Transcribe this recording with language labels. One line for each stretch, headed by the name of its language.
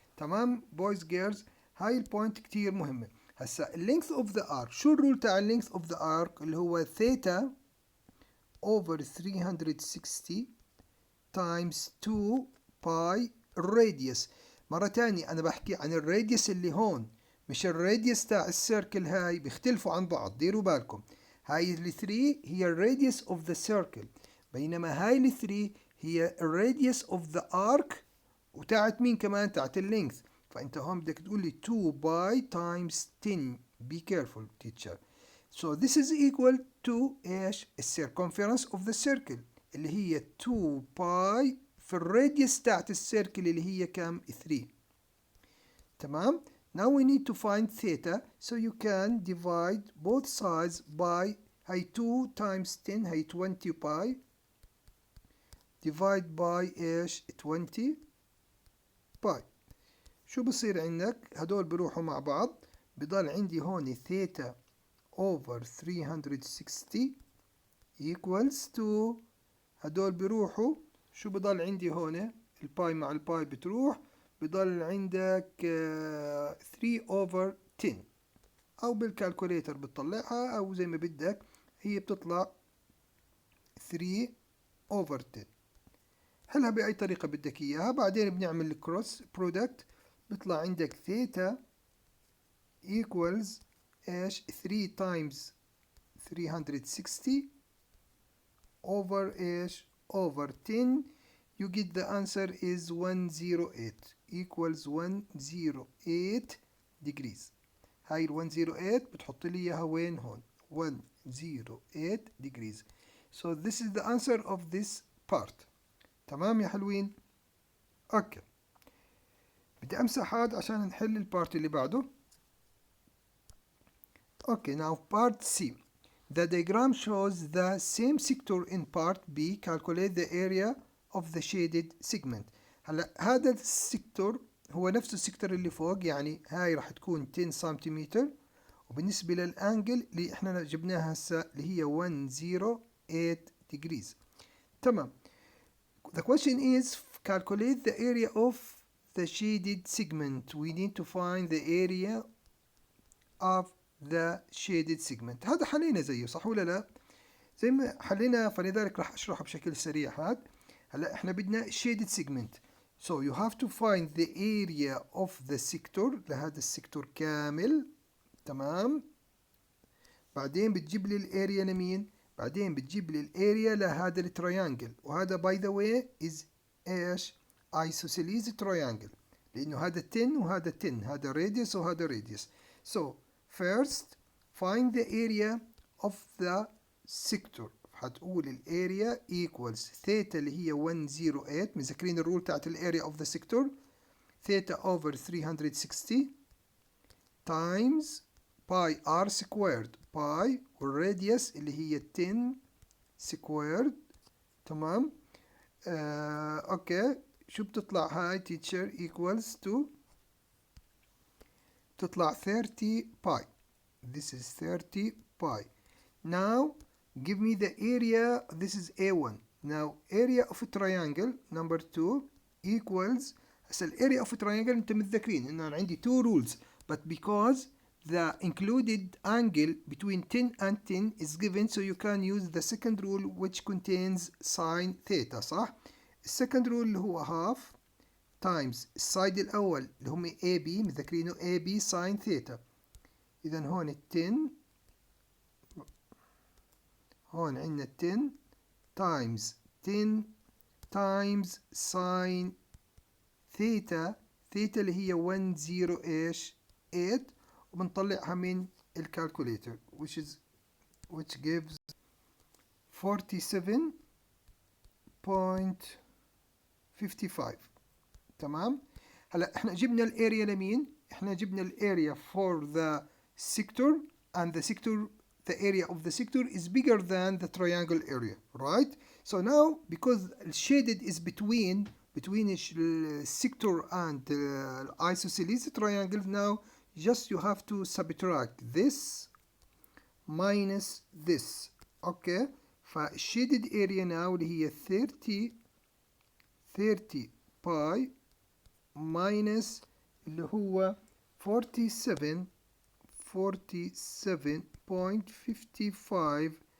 Arabic: تمام
English: boys girls؟
Arabic: هاي البوينت كتير مهمة. هسا
English: length of the arc،
Arabic: شو الرول تاع
English: length of the arc؟
Arabic: اللي هو
English: theta over 360 times 2 pi radius.
Arabic: مرة تانية أنا بحكي عن الراديوس اللي هون، مش الراديوس تاع السيركل. هاي بيختلفوا عن بعض، ديروا بالكم. هاي ال 3 هي الراديوس
English: of the circle،
Arabic: بينما هاي ال 3 هي الراديوس
English: of the arc
Arabic: وتاعت مين كمان؟ تاعت اللينث. فأنت هون بدك تقول لي 2 باي times 10.
English: be careful teacher. So this is equal to
Arabic: ايش؟ ال
English: circumference of the circle
Arabic: اللي هي 2 باي في الراديوس تاعت السيركل اللي هي كام؟ 3. تمام؟
English: Now we need to find theta, so you can divide both sides by هي 2 times 10 هي 20 by divide by
Arabic: ايش؟
English: 20 by.
Arabic: شو بصير عندك؟ هدول بروحوا مع بعض، بضل عندي هون
English: theta over 360 equals to
Arabic: هدول بروحوا. شو بضل عندي هون؟ الباي مع الباي بتروح، بضل عندك 3 over 10، او بالكالكوليتر بتطلعها او زي ما بدك، هي بتطلع 3 over 10. حلها بأي طريقة بدك إياها. بعدين بنعمل الكروس برودكت، بيطلع عندك ثيتا equals إيش؟ 3 times 360 over إيش؟ over 10.
English: You get the answer is 108 equals 108 degrees.
Arabic: هاي ال 108 بتحط لي إياها وين؟ هون 108 degrees.
English: So this is the answer of this part.
Arabic: تمام يا حلوين؟ اوكي، بدي امسح هذا عشان نحل البارت اللي بعده. اوكي
English: now part C. The diagram shows the same sector in part B. Calculate the area of the shaded segment.
Arabic: هلا هذا السيكتور هو نفس السيكتور اللي فوق، يعني هاي راح تكون 10 سنتيمتر، وبالنسبة للانجل اللي احنا جبناها هسه اللي هي 108 degrees. تمام.
English: The question is calculate the area of the shaded segment. We need to find the area of the shaded segment.
Arabic: هذا حلينا زيه صح ولا لا؟ زي ما حلينا، فلذلك راح اشرحه بشكل سريع. هلا احنا بدنا shaded segment.
English: So you have to find the area of the sector
Arabic: لهذا السيكتور كامل. تمام. بعدين بتجيب لي الاريا لمين؟ بعدين بتجيب لي الاريا لهذا التريانجل، وهذا
English: by the way is
Arabic: ايش؟ isosceles triangle، لانه هذا 10 وهذا 10، هذا radius وهذا radius.
English: So first find the area of the sector.
Arabic: هتقول الاريا equals ثيتا اللي هي 108، مذاكرين الرول بتاعت الاريا
English: of the sector،
Arabic: ثيتا over 360 times باي r squared، باي والراديوس اللي هي 10 squared. تمام. اوكي، شو بتطلع هاي
English: teacher equals to؟
Arabic: تطلع 30 باي.
English: This is 30 by. Now give me the area. This is A1. Now area of a triangle number 2 equals،
Arabic: هسه
English: ال area of a triangle
Arabic: انتم متذكرين انه انا عندي
English: two rules، but because the included angle between 10 and 10 is given, so you can use the second rule which contains sine theta.
Arabic: صح؟ السكند رول اللي هو half times السايد الاول اللي هم AB، متذكرينه AB sine theta. اذا هون ال 10، هون عندنا 10 times 10 times sine theta، ثيتا اللي هي 108، وبنطلعها من الكالكوليتر
English: which gives 47.55.
Arabic: تمام. هلا احنا جبنا الاريا
English: لمين؟ احنا جبنا الاريا for the sector، and the sector, the area of the sector is bigger than the triangle area, right? So now because shaded is between sector and isosceles triangle, now just you have to subtract this minus this.
Arabic: okay, فال
English: shaded area now
Arabic: اللي هي 30 باي minus اللي هو 47.55.